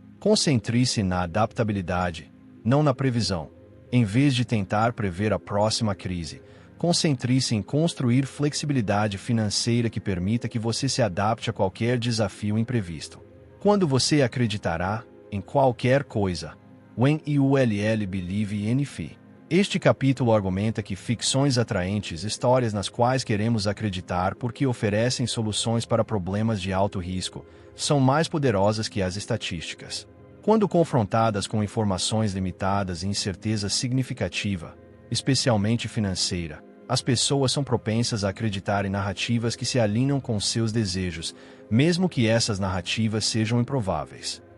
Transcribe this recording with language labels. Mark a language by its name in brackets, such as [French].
[Portuguese] Concentre-se na adaptabilidade, não na previsão. Em vez de tentar prever a próxima crise, concentre-se em construir flexibilidade financeira que permita que você se adapte a qualquer desafio imprevisto. Quando você acreditará em qualquer coisa? [English] When you will believe in it. [Portuguese] Este capítulo argumenta que ficções atraentes, histórias nas quais queremos acreditar porque oferecem soluções para problemas de alto risco, são mais poderosas que as estatísticas. Quando confrontadas com informações limitadas e incerteza significativa, especialmente financeira, as pessoas são propensas a acreditar em narrativas que se alinham com seus desejos, mesmo que essas narrativas sejam improváveis.